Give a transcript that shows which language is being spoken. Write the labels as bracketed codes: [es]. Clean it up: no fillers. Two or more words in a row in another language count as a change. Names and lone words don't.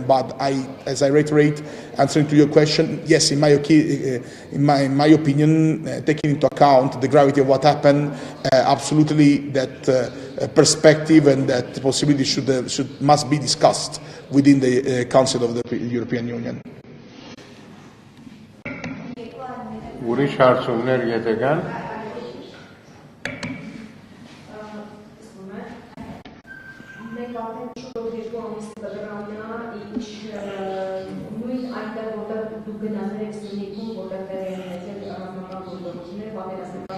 [en] But as I reiterate, answering to your question, yes, in my opinion, taking into account the gravity of what happened, absolutely that perspective and that possibility must be discussed within the Council of the European Union. [hy] Ուրիշ հարցումներ եթե կան, մենք արդեն շուտով 2 ամիս կդրանա, ինչ նույն այնտեղ, որտեղ դուք գնացել եք Սյունիքում, որտեղ տեղի են ունեցել ռազմական գործողություններ, պատերազմական